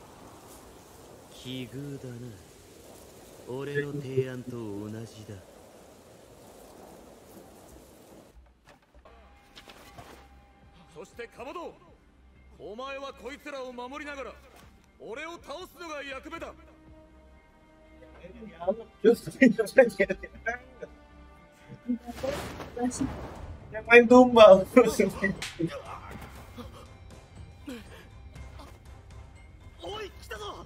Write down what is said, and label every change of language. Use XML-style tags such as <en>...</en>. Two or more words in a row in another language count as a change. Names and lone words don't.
<ja>奇遇だな。俺の提案と同じだ。そししてかまど、お前はこいつらを守りながら俺を倒すのが役目だ。</ja> <id>Yang main tumbal.</id> <ja>おい、来たぞ。</ja>